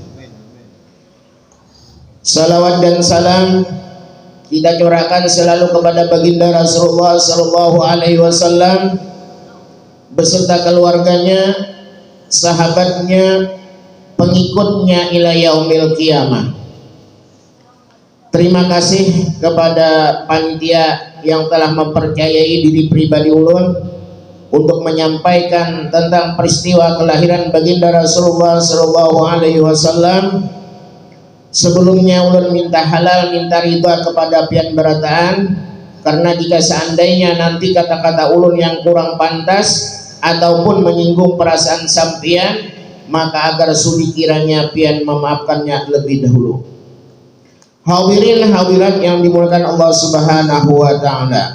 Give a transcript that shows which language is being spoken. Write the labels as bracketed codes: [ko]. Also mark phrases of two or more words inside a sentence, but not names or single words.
[id] Salawat dan salam kita curahkan selalu kepada baginda Rasulullah [ar] صلى الله عليه وسلم [id] beserta keluarganya, sahabatnya, pengikutnya [ar] إلى يوم القيامة. [id] Terima kasih kepada panitia yang telah mempercayai diri pribadi ulun untuk menyampaikan tentang peristiwa kelahiran baginda Rasulullah [ar] صلى الله عليه وسلم. [id] Sebelumnya ulun minta halal, minta ridha kepada [bjn] pian berataan, [id] karena jika seandainya nanti kata-kata ulun yang kurang pantas ataupun menyinggung perasaan sampian, maka agar sudi kiranya pian memaafkannya lebih dahulu. Hadirin hadirat yang dimuliakan Allah [ar] سبحانه وتعالى.